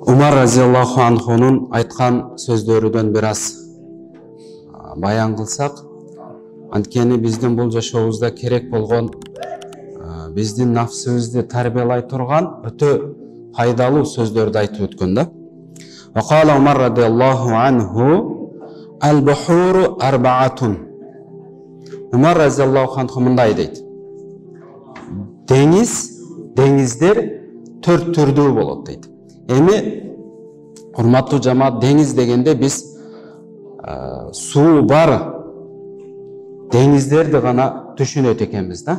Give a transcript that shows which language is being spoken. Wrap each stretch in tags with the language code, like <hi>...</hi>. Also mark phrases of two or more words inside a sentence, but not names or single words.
<ky>Умар</ky> <ar>رضي الله عنه</ar> <ky>айткан сөздөрүдөн бир аз баян кылсак, анткени биздин бул жашообузда керек болгон биздин нафсыбызды тарбиялай турган өтө пайдалуу сөздөрдү айтып өткөн да.</ky> <ar>وقال عمر رضي الله عنه البحور أربعة.</ar> <ky>Умар</ky> <ar>رضي الله عنه</ar> <ky>мындай дейт: деңиздер төрт түрдүү болот дейт. Эми урматтуу жамаат, деңиз дегенде биз суу бар деңиздерди гана түшүнөт экенбиз да.</ky>